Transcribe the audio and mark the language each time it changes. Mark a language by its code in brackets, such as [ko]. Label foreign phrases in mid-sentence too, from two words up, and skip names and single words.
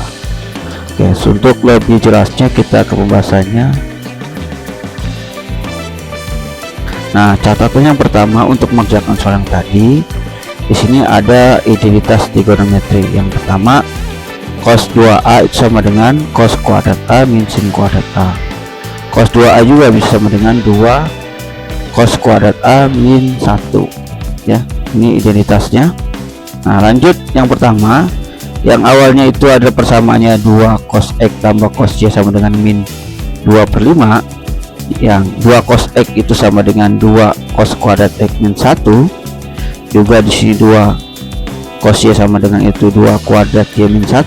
[id] Oke, untuk lebih jelasnya kita ke pembahasannya. Nah, catatan yang pertama untuk mengerjakan soal yang tadi, di sini ada identitas trigonometri. Yang pertama, cos 2A itu sama dengan cos kuadrat A min sin kuadrat A. Cos 2A juga bisa sama dengan 2 cos kuadrat A min 1 ya. Ini identitasnya. Nah, lanjut yang pertama, yang awalnya itu ada persamaannya 2 cos X tambah cos Y sama dengan min 2/5, yang 2 cos X itu sama dengan 2 cos kuadrat X min 1, juga di sini 2 cos Y sama dengan itu 2 kuadrat Y min 1.